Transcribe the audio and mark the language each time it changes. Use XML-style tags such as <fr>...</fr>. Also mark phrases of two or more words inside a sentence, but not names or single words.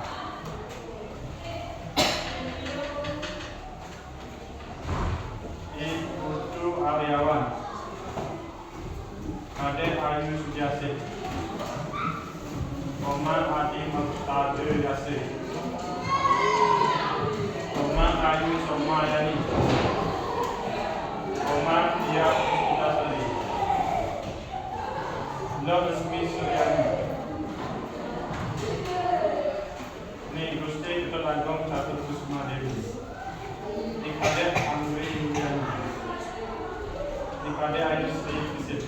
<id>Putu Aryawan. Kade Ayu Sujasih. Koman Adi Muktade Yasih. Koman Ayu Somayani. Koman Dia Putasari. Lo Resmi Suryani. Ini Gusti Ketua Langgong Satu Kusuma Dewi. Ini Kade Amri Yuliani. Ini Kade Ayu Sri Fisip.</id>